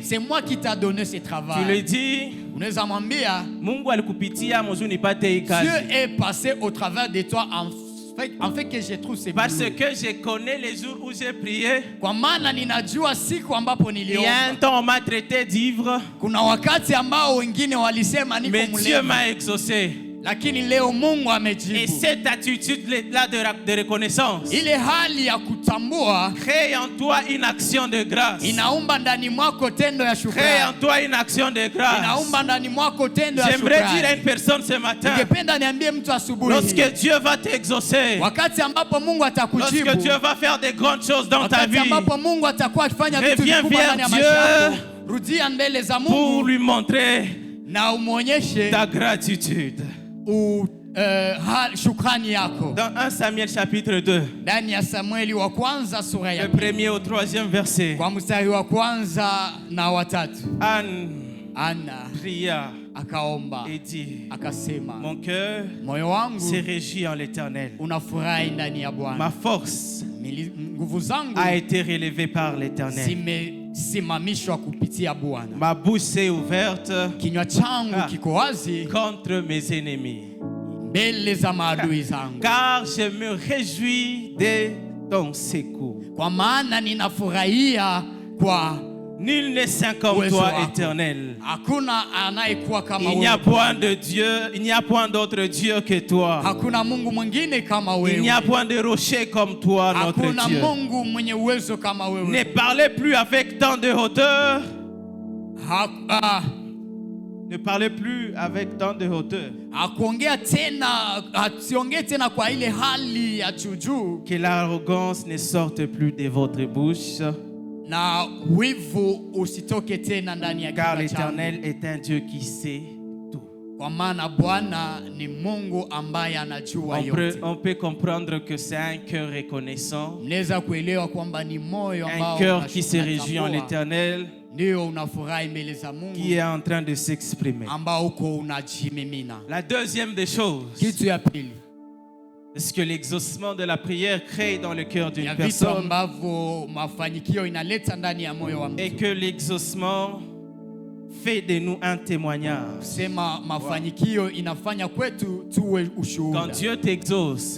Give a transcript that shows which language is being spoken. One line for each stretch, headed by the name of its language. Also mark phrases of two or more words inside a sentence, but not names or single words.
French: c'est moi qui t'a donné ce travail. tu le dis,
Swahili: Unaweza mwambia Mungu alikupitia mzuri nipate hii
French: Dieu
Swahili: kazi.
French: est passé au travers de toi en fait que je trouve c'est Parce boulot. que je connais les jours où j'ai prié.
Swahili: Kwa maana ninajua siku ambapo
French: Il y a un
Swahili: niliomba.
French: temps on m'a traité d'ivre,
Swahili: Kuna wakati ambao wengine walisema niko
French: mais Dieu
Swahili: mlevi,
French: m'a exaucé.
Swahili: lakini leo Mungu
French: Et
Swahili: amejibu.
French: cette attitude-là de reconnaissance
Swahili: Ile hali ya kutambua
French: crée en toi une action de grâce.
Swahili: inaumba ndani mwako tendo ya
French: Crée
Swahili: shukrani.
French: en toi une action de grâce.
Swahili: Inaumba ndani mwako tendo ya
French: J'aimerais dire à
Swahili: shukrani.
French: une personne ce matin,
Swahili: Ningependa niambie mtu asubuhi hii,
French: lorsque Dieu va t'exaucer,
Swahili: wakati ambapo Mungu
French: lorsque
Swahili: atakujibu,
French: Dieu va faire de grandes choses dans ta
Swahili: wakati
French: vie,
Swahili: ambapo Mungu atakuwa akifanya vitu
French: reviens
Swahili: vikubwa
French: vers
Swahili: ndani ya
French: Dieu
Swahili: maisha yako, rudia mbele za
French: pour
Swahili: Mungu
French: lui montrer
Swahili: na umwonyeshe
French: ta gratitude.
Swahili: shukrani yako.
French: Dans 1 Samuel chapitre 2,
Swahili: Ndani ya Samueli wa kwanza sura ya
French: le premier au 3e verset,
Swahili: kwa mstari wa kwanza na watatu,
French: Anne
Swahili: Ana
French: pria
Swahili: akaomba
French: et dit,
Swahili: akasema,
French: mon cœur
Swahili: moyo wangu
French: se réjouit en l'Éternel.
Swahili: unafurahi ndani ya
French: Ma
Swahili: Bwana,
French: force
Swahili: nguvu zangu
French: a été relevée par l'Éternel.
Swahili: zimesimamishwa kupitia Bwana.
French: Ma bouche s'est ouverte
Swahili: Kinywa changu kiko wazi
French: contre mes ennemis.
Swahili: mbele za maadui zangu,
French: Car je me réjouis de ton secours.
Swahili: kwa maana ninafurahia kwa
French: Nul n'est saint comme
Swahili: uwezo
French: toi,
Swahili: wako.
French: Éternel.
Swahili: Hakuna anayekuwa kama
French: Il n'y a
Swahili: wewe.
French: point de Dieu, il n'y a point d'autre Dieu que toi.
Swahili: Hakuna Mungu mwingine kama
French: Il n'y a
Swahili: wewe.
French: point de rocher comme toi, notre
Swahili: Hakuna
French: Dieu.
Swahili: Mungu mwenye uwezo kama
French: Ne
Swahili: wewe.
French: parlez plus avec tant de hauteur. Ne parlez plus avec tant de hauteur.
Swahili: Hakuongea tena, asiongee tena kwa ile hali ya juu,
French: Que l'arrogance ne sorte plus de votre bouche.
Swahili: na wivu usitoke tena ndani ya
French: Car
Swahili: kinywa changu.
French: l'Éternel est un Dieu qui sait tout.
Swahili: Kwa maana Bwana ni Mungu ambaye anajua yote.
French: On peut comprendre que c'est un cœur reconnaissant,
Swahili: Mnaweza kuelewa kwamba ni moyo
French: un
Swahili: ambao
French: cœur qui se réjouit en
Swahili: unatambua,
French: l'Éternel,
Swahili: ndio unafurahi mbele za
French: qui
Swahili: Mungu,
French: est en train de s'exprimer.
Swahili: ambao uko unajimimina.
French: La deuxième des choses,
Swahili: Kitu ya pili,
French: ce que l'exaucement de la prière crée dans le cœur d'une
Swahili: ya vitu
French: personne,
Swahili: ambavyo mafanikio inaleta ndani ya moyo wa
French: et
Swahili: mtu.
French: que l'exaucement fait de nous un témoignage.
Swahili: Sema mafanikio inafanya kwetu tuwe ushuhuda.
French: Quand Dieu t'exauce,